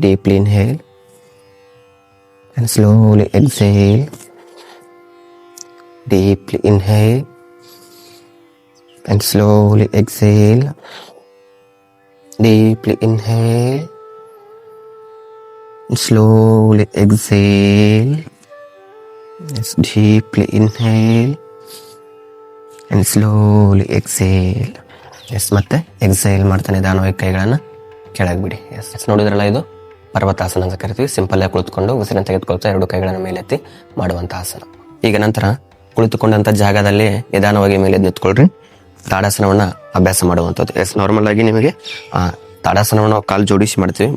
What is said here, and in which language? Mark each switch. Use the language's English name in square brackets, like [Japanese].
[English] Deeply inhale and slowly exhale. Deeply inhale and slowly exhale. Deeply inhale slowly exhale. Yes, deeply inhale and slowly exhale. [Kannada] S, ಮತ್ತೆ exhale ಮಾಡ್ತಾ ನಿಧಾನವಾಗಿ ಕೈಗಳನ್ನ ಕೆಳಗೆ ಬಿಡಿ. S, ನೋಡಿದ್ರಲ್ಲ, ಇದು ಪರ್ವತಾಸನ ಅಂತ ಕರಿತೀವಿ. ಸಿಂಪಲ್ ಆಗಿ ಕುಳಿತುಕೊಂಡು ಉಸಿರನ್ನು ತೆಗೆದುಕೊಳ್ತಾ 2 ಕೈಗಳನ್ನು ಮೇಲೆತ್ತಿ ಮಾಡುವಂತ ಆಸನ. ಈಗ ನಂತರ ಕುಳಿತುಕೊಂಡಂತ ಜಾಗದಲ್ಲಿ ನಿಧಾನವಾಗಿ ಮೇಲೆ ನಿಂತ್ಕೊಳ್ರಿ. ತಾಡಾಸನವನ್ನ ಅಭ್ಯಾಸ ಮಾಡುವಂಥದ್ದು. ಎಸ್, ನಾರ್ಮಲ್ ಆಗಿ ನಿಮಗೆ ತಾಡಾಸನವನ್ನು ಕಾಲು ಜೋಡಿಸಿ ಮಾಡ್ತೀವಿ.